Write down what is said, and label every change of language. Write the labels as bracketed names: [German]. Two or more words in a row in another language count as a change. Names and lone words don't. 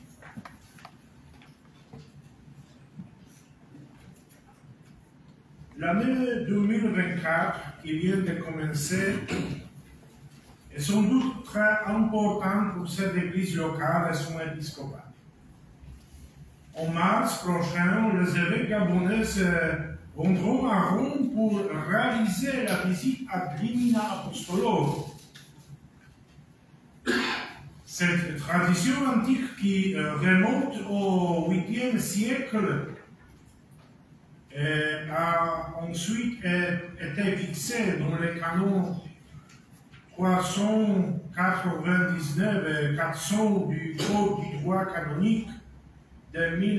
[French] L'année 2024 qui vient de commencer est sans doute très importante pour cette église locale et son épiscopat. En mars prochain, les évêques gabonais se rendront à Rome pour réaliser la visite [Latin] ad limina apostolorum. [French] Cette tradition antique qui remonte au 8e siècle a ensuite été fixée dans les canons 399 et 400 du Code du droit canonique de